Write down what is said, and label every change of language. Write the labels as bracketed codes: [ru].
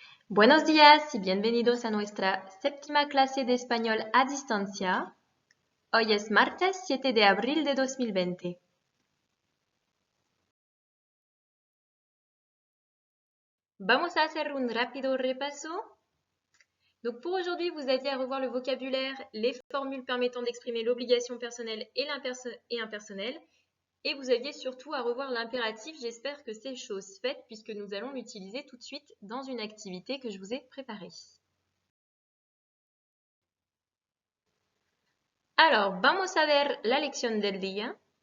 [es] Buenos días y bienvenidos a nuestra séptima clase de español a distancia. Hoy es martes 7 de abril de 2020. Vamos a hacer un rápido repaso. [fr] Donc pour aujourd'hui, vous aviez à revoir le vocabulaire, les formules permettant d'exprimer l'obligation personnelle et impersonnelle. Et vous aviez surtout à revoir l'impératif. J'espère que c'est chose faite puisque nous allons l'utiliser tout de suite dans une activité que je vous ai préparée. Alors, [es] vamos a ver la lección del día.